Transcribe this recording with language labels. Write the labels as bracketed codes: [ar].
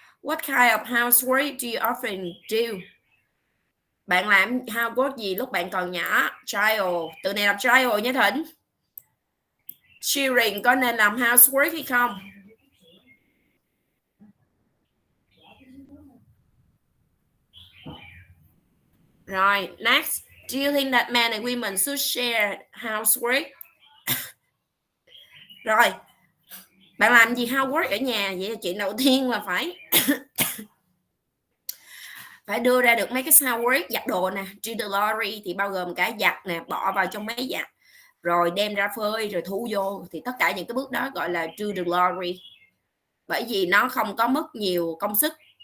[en] What kind of housework do you often do? [vi] Bạn làm housework gì lúc bạn còn nhỏ? Child. Từ này đọc child nha Thịnh. Children có nên làm housework hay không? Rồi, next. [en] Do you think that men and women should share housework? [vi] Rồi, bạn làm gì housework ở nhà? Vậy chuyện đầu tiên là phải phải đưa ra được mấy cái housework giặt đồ nè. [en] Do the laundry [vi] thì bao gồm cả giặt nè, bỏ vào trong máy giặt. rồi đem ra phơi rồi thu vô, thì tất cả những cái bước đó gọi là [en] do the laundry, [vi] bởi vì nó không có mất nhiều công sức.